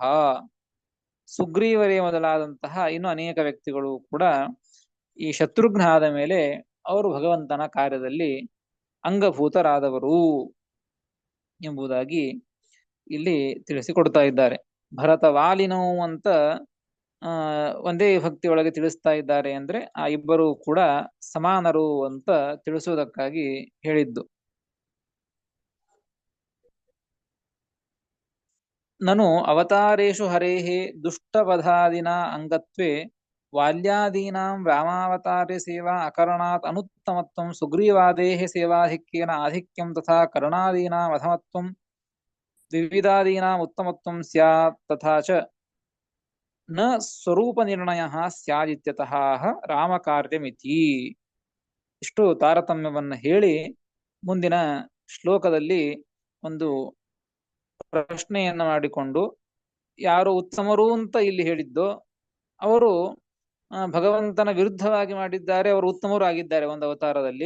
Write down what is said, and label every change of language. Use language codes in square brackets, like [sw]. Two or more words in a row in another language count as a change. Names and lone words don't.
[kn] ಸುಗ್ರೀವರೇ ಮೊದಲಾದಂತಹ ಇನ್ನು ಅನೇಕ ವ್ಯಕ್ತಿಗಳು ಕೂಡ ಈ ಶತ್ರುಘ್ನ ಆದ ಮೇಲೆ ಅವರು ಭಗವಂತನ ಕಾರ್ಯದಲ್ಲಿ ಅಂಗಭೂತರಾದವರು ಎಂಬುದಾಗಿ ಇಲ್ಲಿ ತಿಳಿಸಿಕೊಡ್ತಾ ಇದ್ದಾರೆ. ಭರತವಾಲಿನವು ಅಂತ ಒಂದೇ ವಿಭಕ್ತಿ ಒಳಗೆ ತಿಳಿಸ್ತಾ ಇದ್ದಾರೆ ಅಂದ್ರೆ ಆ ಇಬ್ಬರು ಕೂಡ ಸಮಾನರು ಅಂತ ತಿಳಿಸುವುದಕ್ಕಾಗಿ ಹೇಳಿದ್ದು. [sa] ನನು ಅವತಾರೇಷು ಹರೇಃ ದುಷ್ಟವಧಾದಿನ ಅಂಗತ್ವೇ ವಾಲ್ಯಾದೀನಾಂ ರಾಮಾವತಾರ್ಯ ಸೇವಾ ಅಕರಣಾತ್ ಅನುತ್ತಮತ್ವಂ ಸುಗ್ರೀವಾದೇಃ ಸೇವಾಧಿಕ್ಯೇನ ಆಧಿಕ್ಯಂ ತಥಾ ಕರ್ಣಾದೀನಾಂ ಅಧಮತ್ವಂ ವಿವಿಧಾದೀನಾಂ ಉತ್ತಮತ್ವಂ ಸ್ಯಾತ್ ತಥಾ ಚ ನ ಸ್ವರೂಪ ನಿರ್ಣಯಃ ಸ್ಯಾದಿತ್ಯತಃ ರಾಮಕಾರ್ಯಮಿತಿ. [kn] ಇಷ್ಟು ತಾರತಮ್ಯವನ್ನ ಹೇಳಿ ಮುಂದಿನ ಶ್ಲೋಕದಲ್ಲಿ ಒಂದು ಪ್ರಶ್ನೆಯನ್ನ ಮಾಡಿಕೊಂಡು ಯಾರು ಉತ್ತಮರು ಅಂತ ಇಲ್ಲಿ ಹೇಳಿದ್ದೋ ಅವರು ಭಗವಂತನ ವಿರುದ್ಧವಾಗಿ ಮಾಡಿದ್ದಾರೆ, ಅವರು ಉತ್ತಮರು ಆಗಿದ್ದಾರೆ ಒಂದು ಅವತಾರದಲ್ಲಿ.